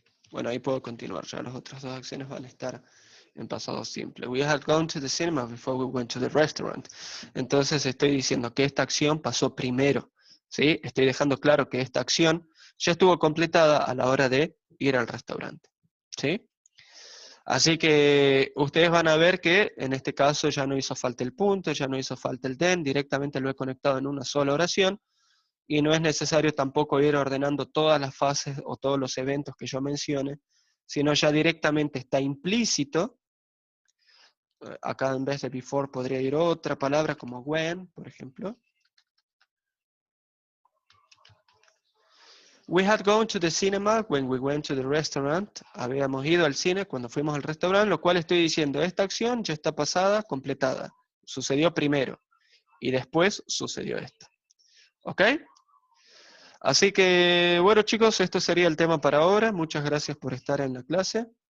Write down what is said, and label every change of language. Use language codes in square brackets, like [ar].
[es] Bueno, ahí puedo continuar, ya las otras dos acciones van a estar en pasado simple. [en] We had gone to the cinema before we went to the restaurant. [es] Entonces estoy diciendo que esta acción pasó primero, ¿sí? Estoy dejando claro que esta acción ya estuvo completada a la hora de ir al restaurante, ¿sí? Así que ustedes van a ver que en este caso ya no hizo falta el punto, ya no hizo falta el then, directamente lo he conectado en una sola oración. Y no es necesario tampoco ir ordenando todas las fases o todos los eventos que yo mencione, sino ya directamente está implícito. Acá en vez de before podría ir otra palabra como when, por ejemplo. [en] We had gone to the cinema when we went to the restaurant. [es] Habíamos ido al cine cuando fuimos al restaurante, lo cual estoy diciendo, esta acción ya está pasada, completada. Sucedió primero y después sucedió esto. ¿Ok? Así que, bueno chicos, esto sería el tema para ahora. Muchas gracias por estar en la clase.